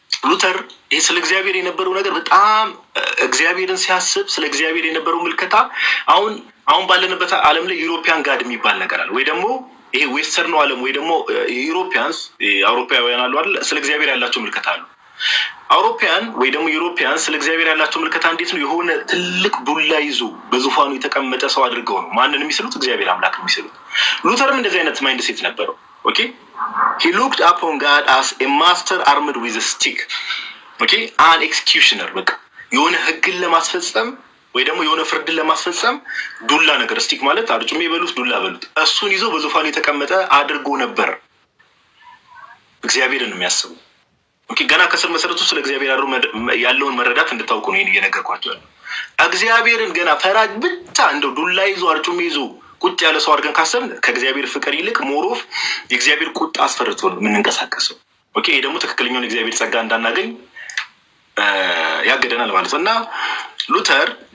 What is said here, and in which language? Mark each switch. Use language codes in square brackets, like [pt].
[am] ሉተር ይሄ ስለ እግዚአብሔር የነበረው ነገር በጣም እግዚአብሔርን ሲያስብ ስለ እግዚአብሔር የነበረው ምልከታ አሁን ባለንበት ዓለም ላይ ዩሮፒያን ጋድ የሚባል ነገር አለ ወይ ደግሞ ይሄ ዌስተርኑ ዓለም ወይ ደግሞ ዩሮፒያንስ አውሮፓውያን አሉ አይደል ስለ እግዚአብሔር ያላቸው ምልከታ አሉ። አውሮፓያን ወይ ደግሞ ዩሮፒያን ስለ እግዚአብሔር ያላቸው ምልከታ እንዴት ነው? የሆነ ትልቅ ዱላ ይዞ በዙፋኑ የተቀመጠ ሰው አድርገው ነው ማንን የሚስሉት? እግዚአብሔር አምላክ የሚስሉት። ሉተርም እንደዚህ አይነት ማይንድ ሴት ነበረው። ኦኬ [en] he looked upon God as a master armed with a stick. [am] ኦኬ [en] an executioner [am] በቃ የሆነ ህግን ለማስፈጸም ወይ ደግሞ የሆነ ፍርድን ለማስፈጸም ዱላ ነገር ስቲክ ማለት አርጩሜ በሉት ዱላ በሉት እሱን ይዞ በዙፋኑ የተቀመጠ አድርጎ ነበር እግዚአብሔርን የሚያስበው። ኦኬ ገና ከስር መሰረቱ ስለ እግዚአብሔር ያለውን መረዳት እንድታውቁ ነው ይሄን እየነገርኳችሁ ያለው። እግዚአብሔርን ገና ፈራጅ ብቻ እንደው ዱላ ይዞ አርጩሜ ይዞ ቁጭ ያለ ሰው አድርገን ካሰብን ከእግዚአብሔር ፍቅር ይልቅ ሞሮፍ የእግዚአብሔር ቁጣ አስፈርቶ ነው የምንንቀሳቀሰው። ኦኬ ይሄ ደግሞ ትክክለኛውን የእግዚአብሔር ጸጋ እንዳናገኝ ያገደናል ማለት ነው። እና ሉተር